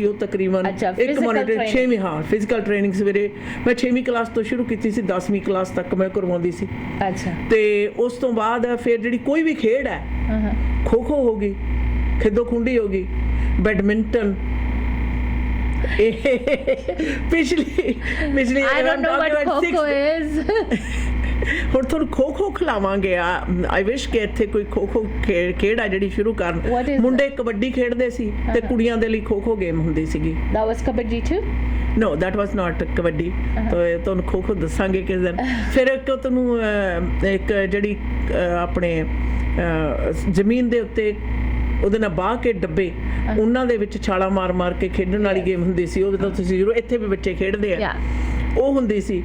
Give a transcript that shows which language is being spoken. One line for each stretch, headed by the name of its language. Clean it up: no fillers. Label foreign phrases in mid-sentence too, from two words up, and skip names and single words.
Punjabi: ਉਹ ਤਕਰੀਬਨ ਇੱਕ ਮੋਨੀਟਰ 6ਵੀਂ, ਹਾਂ,
English: physical training
Punjabi: ਸਵੇਰੇ ਮੈਂ 6ਵੀਂ ਕਲਾਸ ਤੋਂ ਸ਼ੁਰੂ ਕੀਤੀ ਸੀ, 10ਵੀਂ ਕਲਾਸ ਤੱਕ ਮੈਂ ਕਰਵਾਉਂਦੀ ਸੀ. ਤੇ ਉਸ ਤੋਂ ਬਾਅਦ ਫਿਰ ਜਿਹੜੀ ਕੋਈ ਵੀ ਖੇਡ ਹੈ, ਖੋ ਖੋ ਹੋ ਗਈ, ਖਿੱਦੋ ਖੁੰਡੀ ਹੋ ਗਈ, ਬੈਡਮਿੰਟਨ, ਪਿਛਲੀ
English: I don't know what Kho-Kho is.
Punjabi: ਹੁਣ ਤੁਹਾਨੂੰ ਖੋ ਖੋ ਖਿਲਾਵਾਂਗੇ.
English: I wish
Punjabi: ਕਿ ਇੱਥੇ ਕੋਈ ਖੋ ਖੋ ਖੇਡ ਆ ਜਿਹੜੀ ਸ਼ੁਰੂ ਕਰਨ. ਮੁੰਡੇ ਕਬੱਡੀ ਖੇਡਦੇ ਸੀ ਤੇ ਕੁੜੀਆਂ ਦੇ ਲਈ ਖੋ ਖੋ ਗੇਮ ਹੁੰਦੀ ਸੀਗੀ.
English: That was kabaddi too? No, that was not
Punjabi: ਕਬੱਡੀ. ਤੁਹਾਨੂੰ ਖੋ ਖੋ ਦੱਸਾਂਗੇ ਕਿਸ ਦਿਨ. ਫਿਰ ਇੱਕ ਤੁਹਾਨੂੰ ਇੱਕ ਜਿਹੜੀ ਆਪਣੇ ਜ਼ਮੀਨ ਦੇ ਉੱਤੇ ਉਹਦੇ ਨਾਲ ਬਾਹ ਕੇ ਡੱਬੇ, ਉਹਨਾਂ ਦੇ ਵਿੱਚ ਛਾਲਾ ਮਾਰ ਮਾਰ ਕੇ ਖੇਡਣ ਵਾਲੀ ਗੇਮ ਹੁੰਦੀ ਸੀ. ਉਹਦੇ ਤਾਂ ਤੁਸੀਂ ਜ਼ਰੂਰ, ਇੱਥੇ ਵੀ ਬੱਚੇ ਖੇਡਦੇ ਆ, ਉਹ ਹੁੰਦੀ ਸੀ